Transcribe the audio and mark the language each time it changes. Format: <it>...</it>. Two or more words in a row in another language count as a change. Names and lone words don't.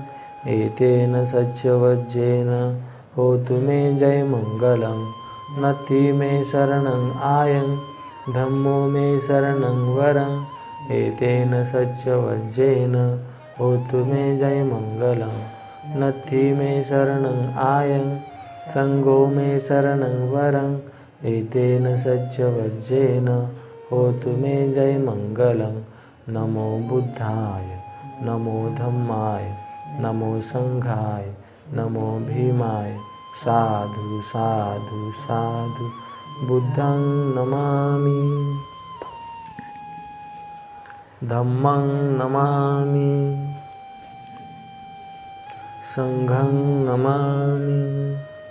<pi>एतेन सच्चवज्जेन होतु मे जय मंगलं नथि मे शरणं आयं धम्मो मे शरणं वरं एतेन सच्चवज्जेन होतु मे जय मंगलं नथि मे शरणं आयं संगो मे शरणं वरं एतेन सच्चवज्जेन होतु मे जय मंगलं. नमो बुद्धाय, नमो धम्माय, नमो संघाय, नमो भीमाय. साधु साधु साधु. बुद्धं नमामि, धम्मं नमामि, संघं नमामि.</pi>